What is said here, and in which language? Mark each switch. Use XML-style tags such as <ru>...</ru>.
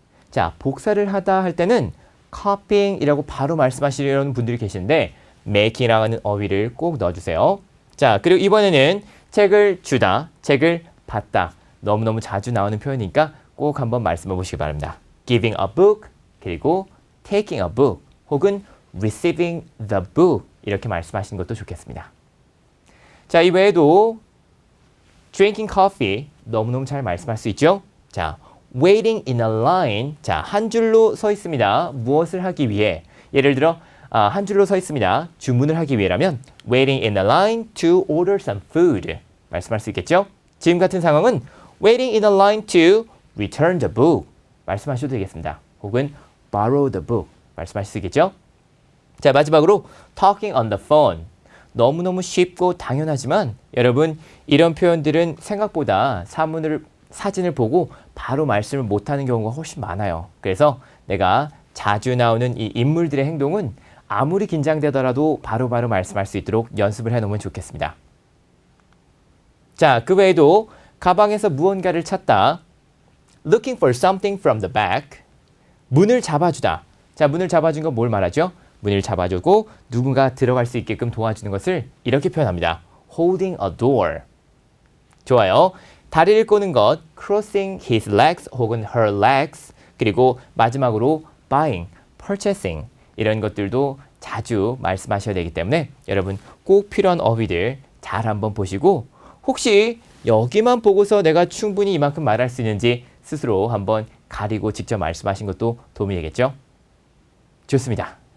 <ko>자, 복사를 하다 할 때는 copying이라고 바로 말씀하시려는 분들이 계시는데 making이라는 어휘를 꼭 넣어주세요. 자, 그리고 이번에는 책을 주다, 책을 받다. 너무너무 자주 나오는 표현이니까 꼭 한번 말씀해 보시기 바랍니다.</ko> <en>giving a book,</en> <ko>그리고</ko> <en>taking a book,</en> <ko>혹은</ko> <en>receiving the book</en> <ko>이렇게 말씀하시는 것도 좋겠습니다. 자, 이외에도</ko> <en>drinking coffee</en> <ko>너무너무 잘 말씀할 수 있죠? 자,</ko> <en>waiting in a line.</en> <ko>자, 한 줄로 서 있습니다. 무엇을 하기 위해? 예를 들어 한 줄로 서 있습니다. 주문을 하기 위해라면</ko> <en>waiting in a line to order some food.</en> <ko>말씀할 수 있겠죠? 지금 같은 상황은</ko> <en>waiting in a line to return the book.</en> <ko>말씀하셔도 되겠습니다. 혹은</ko> <en>borrow the book.</en> <ko>말씀하실 수 있겠죠? 자, 마지막으로</ko> <en>talking on the phone.</en> <ko>너무너무 쉽고 당연하지만 여러분 이런 표현들은 생각보다 사진을 보고 바로 말씀을 못하는 경우가 훨씬 많아요. 그래서 내가 자주 나오는 이 인물들의 행동은 아무리 긴장되더라도 바로바로 말씀할 수 있도록 연습을 해놓으면 좋겠습니다. 자, 그 외에도 가방에서 무언가를 찾다.</ko> <en>Looking for something from the back.</en> <ko>문을 잡아주다. 자, 문을 잡아준 건 뭘 말하죠? 문을 잡아주고 누군가 들어갈 수 있게끔 도와주는 것을 이렇게 표현합니다.</ko> <en>Holding a door. 좋아요.</en> <ko>다리를 꼬는 것,</ko> <en>crossing his legs</en> <ko>혹은 her legs, 그리고 마지막으로 buying, purchasing 이런 것들도 자주 말씀하셔야 되기 때문에 여러분 꼭 필요한 어휘들 잘 한번 보시고 혹시 여기만 보고서 내가 충분히 이만큼 말할 수 있는지 스스로 한번 가리고 직접 말씀하신 것도 도움이 되겠죠? 좋습니다.</ko>